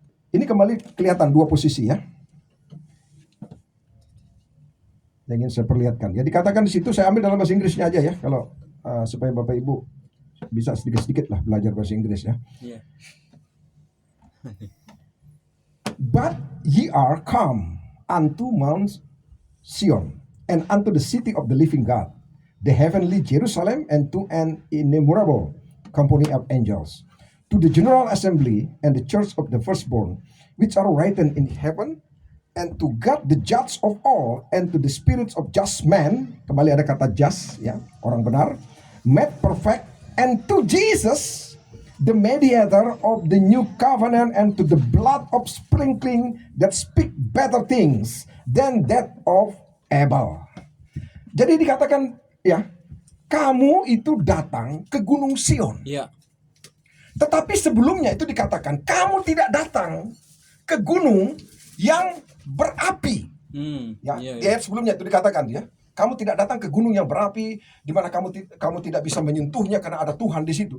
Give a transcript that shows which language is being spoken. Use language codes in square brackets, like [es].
[id] Ini kembali kelihatan dua posisi ya, yang ingin saya perlihatkan. Ya, dikatakan di situ, saya ambil dalam bahasa Inggrisnya aja ya, kalau supaya Bapak Ibu bisa sedikit-sedikit lah belajar bahasa Inggris ya. [en] But ye are come unto Mount Sion, and unto the city of the living God, the heavenly Jerusalem, and to an innumerable company of angels, to the general assembly and the church of the firstborn, which are written in heaven, and to God the judge of all, and to the spirits of just men, [id] kembali ada kata just ya, orang benar, [en] made perfect, and to Jesus the mediator of the new covenant, and to the blood of sprinkling that speak better things than that of Abel. [id] Jadi dikatakan ya, kamu itu datang ke Gunung Sion. Tetapi sebelumnya itu dikatakan, kamu tidak datang ke gunung yang berapi. Di ayat sebelumnya itu dikatakan ya, kamu tidak datang ke gunung yang berapi, di mana kamu tidak bisa menyentuhnya karena ada Tuhan di situ.